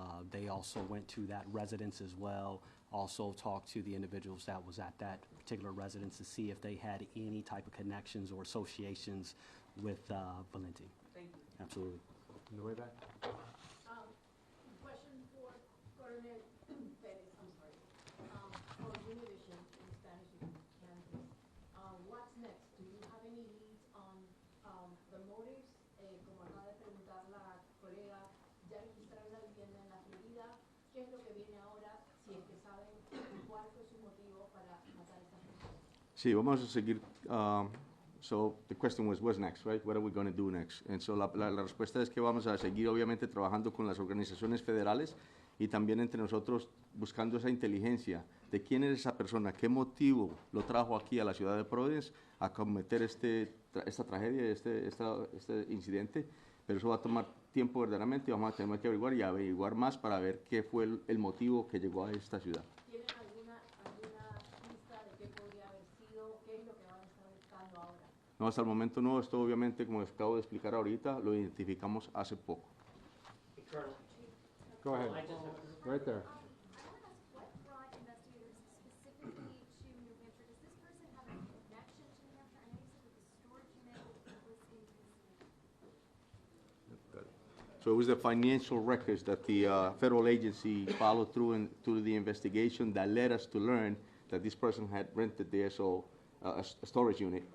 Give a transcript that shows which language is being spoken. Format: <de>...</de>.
<en>They also went to that residence as well, also talked to the individuals that was at that particular residence to see if they had any type of connections or associations with Valenti. Thank you. Absolutely. On the way back. Question for Colonel Perez, I'm sorry. For Univision in Spanish, you can please. What's next? Do you have any leads on the motives?</en> <es>Como acaba de preguntar la colega, ya registraron la vivienda en la Florida. ¿Qué es lo que viene ahora? Si es que saben cuál fue su motivo para matar a esta persona. Sí, vamos a seguir.</es> <en>So the question was, what's next, right? What are we going to do next? And so</en> <es>la respuesta es que vamos a seguir, obviamente, trabajando con las organizaciones federales y también entre nosotros buscando esa inteligencia de quién es esa persona, qué motivo lo trajo aquí a la ciudad de Providence a cometer esta tragedia, este incidente. Pero eso va a tomar tiempo verdaderamente y vamos a tener que averiguar más para ver qué fue el motivo que llegó a esta ciudad. ¿Tienen alguna pista de qué podría haber sido? ¿Qué es lo que van a estar buscando ahora? No, hasta el momento no. Esto obviamente, como les acabo de explicar ahorita, lo identificamos hace poco.</es> <en>Go ahead. Right there. What brought investigators specifically to New Hampshire? Does this person have a connection to New Hampshire? I know you said that the storage unit was in So it was the financial records that the federal agency followed through the investigation that led us to learn that this person had rented there, a storage unit.</en>